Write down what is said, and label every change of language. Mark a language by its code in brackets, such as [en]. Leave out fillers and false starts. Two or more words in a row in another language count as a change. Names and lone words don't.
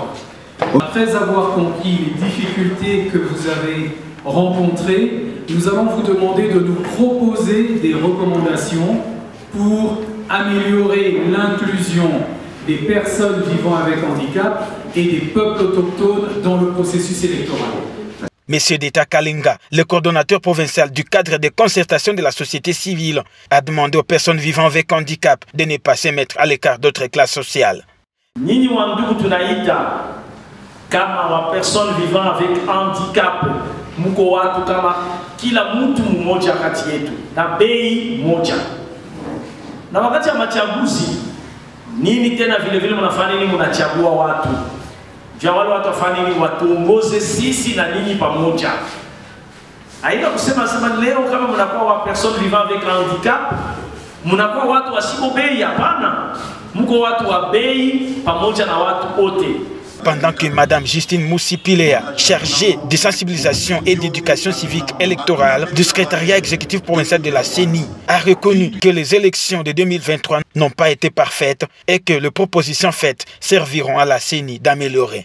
[fr] Après avoir compris les difficultés que vous avez rencontrées, nous allons vous demander de nous proposer des recommandations pour améliorer l'inclusion des personnes vivant avec handicap et des peuples autochtones dans le processus électoral. Monsieur Deta Kalinga, le coordonnateur provincial du cadre de concertation de la société civile, a demandé aux personnes vivant avec handicap de ne pas se mettre à l'écart d'autres classes sociales. [sw] Kama wa [fr] personne vivant avec handicap [sw] muko watu kama kila mtu mmoja kati yetu na bei moja. Na wakati ya machaguzi nini tena vile vile mnafanya nini, mnachagua watu. Jua wale watu wafanya nini, watuongoze sisi na nini pamoja. Haina kusema leo kama mnakuwa wa [fr] personne vivant avec handicap [sw] mnakuwa watu wasimo bei, hapana. Mko watu wa bei pamoja na watu wote. [fr] Pendant que Mme Justine Moussipilea, chargée de sensibilisation et d'éducation civique électorale du secrétariat exécutif provincial de la CENI, a reconnu que les élections de 2023 n'ont pas été parfaites et que les propositions faites serviront à la CENI d'améliorer.